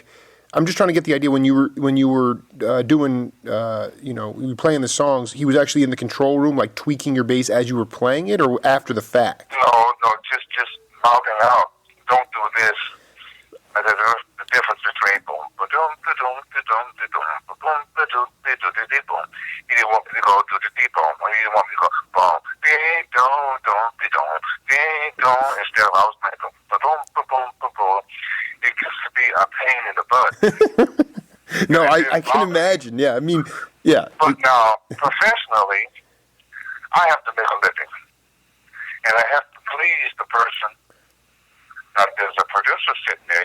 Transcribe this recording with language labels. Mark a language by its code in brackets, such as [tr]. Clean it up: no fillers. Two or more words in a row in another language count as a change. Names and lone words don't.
[en] I'm just trying to get the idea when you were doing you were playing the songs. He was actually in the control room, like tweaking your bass as you were playing it, or after the fact. No, just mouthing out. Don't do this. There's the difference between boom, ba-dum, ba-dum, ba-dum, ba-dum, ba-dum, ba-dum, ba-dum, he didn't want me to go to the deep boom. He didn't want me to go boom, ding-dong, dong, ding-dong, ding-dong. Instead of I was playing ba-dum, ba-dum, ba-dum. It gets to be a pain in the butt. No, I can imagine. Yeah, I mean, yeah. But now, professionally, I have to make a living. And I have to please the person. Now, there's a producer sitting there.